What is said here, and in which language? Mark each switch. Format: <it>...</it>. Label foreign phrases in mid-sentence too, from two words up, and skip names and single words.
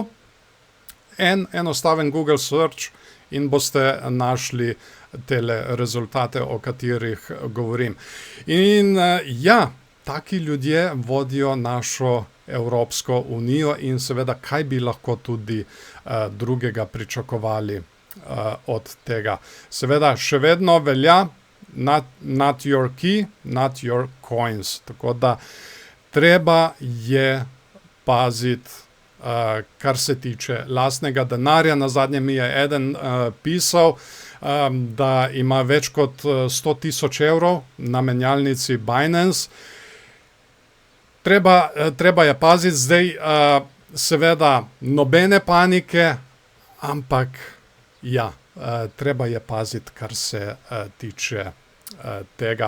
<sl>Enostaven Google search in boste našli tele rezultate, o katerih govorim. In ja, taki ljudje vodijo našo Evropsko unijo in seveda, kaj bi lahko tudi drugega pričakovali od tega. Seveda, še vedno velja</sl> <en>not your key, not your coins.</en> <sl>Tako da treba je paziti, kar se tiče lastnega denarja. Nazadnje mi je eden pisal, da ima več kot 100.000 evrov na menjalnici Binance. Treba je paziti zdaj, seveda nobene panike, ampak ja, treba je paziti, kar se tiče tega.</sl>